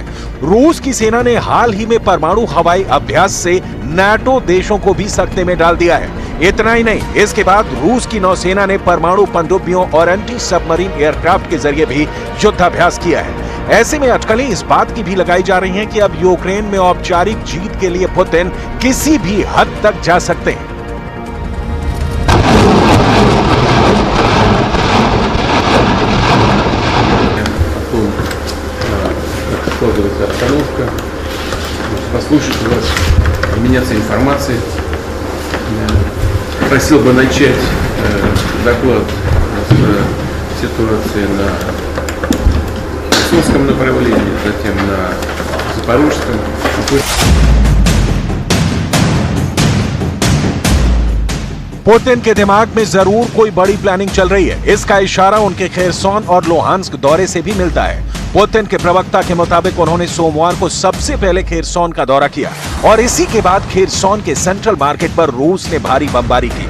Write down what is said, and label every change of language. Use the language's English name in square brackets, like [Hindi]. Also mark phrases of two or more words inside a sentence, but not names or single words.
[Hindi] रूस की सेना ने हाल ही में परमाणु हवाई अभ्यास से नाटो देशों को भी सकते में डाल दिया है। इतना ही नहीं, इसके बाद रूस की नौसेना ने परमाणु पनडुब्बियों और [English] anti submarine aircraft [Hindi] के जरिए भी युद्धाभ्यास किया है। ऐसे में अटकलें इस बात की भी लगाई जा रही हैं कि अब यूक्रेन में औपचारिक जीत के लिए पुतिन किसी भी हद तक जा सकते हैं। [Russian] Складывается обстановка, послушать вас, обменяться информацией. Просил бы начать доклад с ситуации на Херсонском направлении, затем на Запорожском. [Hindi] पुतिन के दिमाग में जरूर कोई बड़ी प्लानिंग चल रही है। इसका इशारा उनके खेरसॉन और लुहांस्क दौरे से भी मिलता है। पुतिन के प्रवक्ता के मुताबिक उन्होंने सोमवार को सबसे पहले खेरसॉन का दौरा किया और इसी के बाद खेरसॉन के [English] central market [Hindi] पर रूस ने भारी बमबारी की।